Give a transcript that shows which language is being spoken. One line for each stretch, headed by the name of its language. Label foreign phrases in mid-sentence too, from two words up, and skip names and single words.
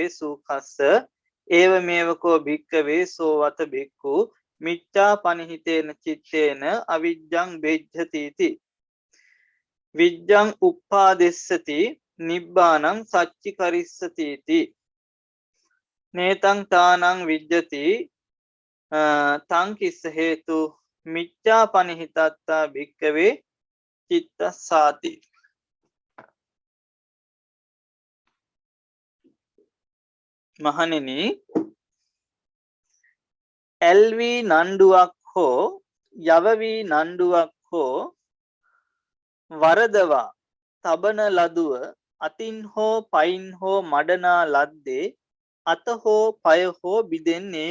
Pali: සූඛස්ස ඒව මේවකෝ භික්ඛවේ සෝවත භික්ඛු මිච්ඡා පනිහිතේන චිත්තේන අවිජ්ජං බෙජ්ජති විජ්ජං උප්පාදෙස්සති නිබ්බානං සච්චි කරිස්සති නේතං තානං විජ්ජති තං කිස්ස හේතු මිච්ඡා පනිහිතත්තා භික්ඛවේ චිත්තසාති.
Sinhala: මහණෙනි, එල්වී නණ්ඩුවක් හෝ යවවී නණ්ඩුවක් හෝ වරදවා තබන ලදුව අතින් හෝ පයින් හෝ මඩනා ලද්දේ අත හෝ පය හෝ බිදෙන්නේය.